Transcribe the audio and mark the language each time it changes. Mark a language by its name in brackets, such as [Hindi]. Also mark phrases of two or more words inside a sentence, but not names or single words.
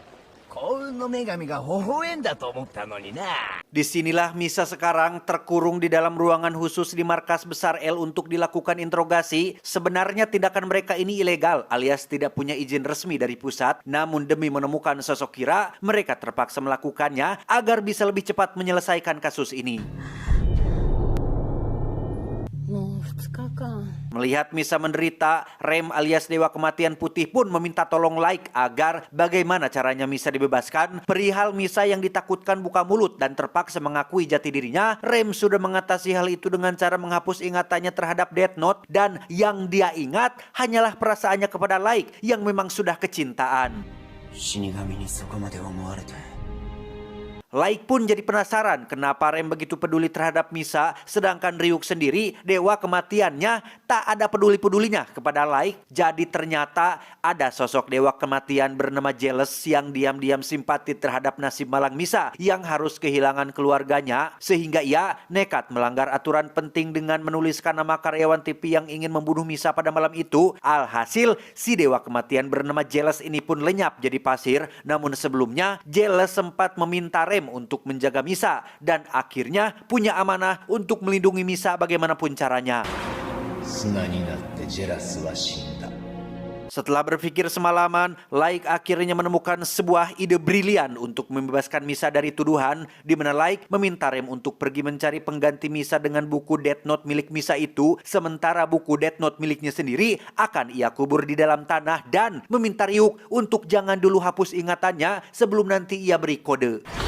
[Indonesian] Disinilah Misa sekarang terkurung di dalam ruangan khusus di markas besar El untuk dilakukan interogasi. Sebenarnya tindakan mereka ini ilegal alias tidak punya izin resmi dari pusat. Namun demi menemukan sosok Kira, mereka terpaksa melakukannya agar bisa lebih cepat menyelesaikan kasus ini. [Japanese] もう日間。 [Indonesian] Melihat Misa menderita, Rem alias Dewa Kematian Putih pun meminta tolong Like agar bagaimana caranya Misa dibebaskan. Perihal Misa yang ditakutkan buka mulut dan terpaksa mengakui jati dirinya, Rem sudah mengatasi hal itu dengan cara menghapus ingatannya terhadap Death Note dan yang dia ingat hanyalah perasaannya kepada Like yang memang sudah kecintaan. [Japanese] 死神にそこまで思われて [Indonesian] Like pun jadi penasaran kenapa Rem begitu peduli terhadap Misa, sedangkan Ryuk sendiri, dewa kematiannya, tak ada peduli-pedulinya kepada Like. Jadi ternyata ada sosok dewa kematian bernama Jealous yang diam-diam simpati terhadap nasib malang Misa yang harus kehilangan keluarganya, sehingga ia nekat melanggar aturan penting dengan menuliskan nama karyawan TV yang ingin membunuh Misa pada malam itu. Alhasil, si dewa kematian bernama Jealous ini pun lenyap jadi pasir, namun sebelumnya Jealous sempat meminta Rem untuk menjaga Misa dan akhirnya punya amanah untuk melindungi Misa bagaimanapun caranya. [Japanese] 砂になってジェラスは死んだ [Indonesian] Setelah berpikir semalaman, Like akhirnya menemukan sebuah ide brilian untuk membebaskan Misa dari tuduhan, di mana Like meminta Rem untuk pergi mencari pengganti Misa dengan buku Death Note milik Misa itu, sementara buku Death Note miliknya sendiri akan ia kubur di dalam tanah dan meminta Ryuk untuk jangan dulu hapus ingatannya sebelum nanti ia beri kode.